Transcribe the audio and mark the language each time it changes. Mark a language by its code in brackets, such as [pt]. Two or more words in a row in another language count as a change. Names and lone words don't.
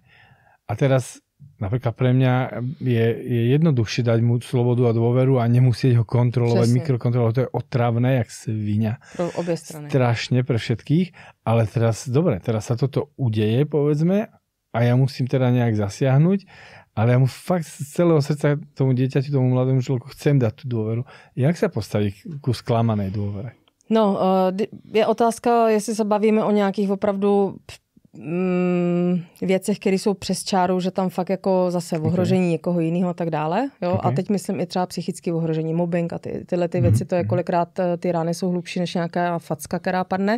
[sk] A teraz napríklad pre mňa je jednoduchšie dať mu slobodu a dôveru a nemusieť ho kontrolovať, mikrokontrolovať, to je otravné, jak sviňa. Pro obie strany. Strašne pre všetkých, ale teraz sa toto udeje, povedzme, a ja musím teda nejak zasiahnuť, ale ja mu fakt z celého srdca tomu dieťaťu, tomu mladému človeku chcem dať tú dôveru. Jak sa postaviť ku sklamanej dôvere? No, [cs] je otázka, jestli se bavíme o nějakých opravdu věcech, které jsou přes čáru, že tam fakt jako zase ohrožení někoho jiného a tak dále. Jo? A teď myslím i třeba psychické ohrožení, mobbing a tyhle ty věci, to je kolikrát ty rány jsou hlubší než nějaká facka, která padne.